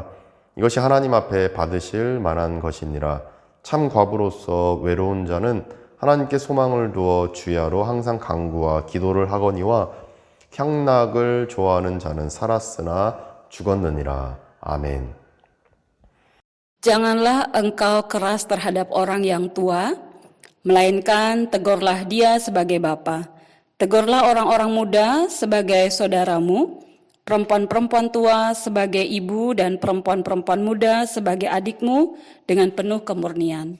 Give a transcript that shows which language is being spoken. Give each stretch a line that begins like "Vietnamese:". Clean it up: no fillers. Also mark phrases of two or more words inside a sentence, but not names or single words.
Korean: 이것이 하나님 앞에 받으실 만한 것이니라. 참 과부로서 외로운 자는 하나님께 소망을 두어 주야로 항상 간구와 기도를 하거니와 향락을 좋아하는 자는 살았으나 죽었느니라. 아멘.
Indonesian: Janganlah engkau keras terhadap orang yang tua, melainkan tegurlah dia sebagai bapa. Tegurlah orang-orang muda sebagai saudaramu, perempuan-perempuan tua sebagai ibu dan perempuan-perempuan muda sebagai adikmu dengan penuh kemurnian.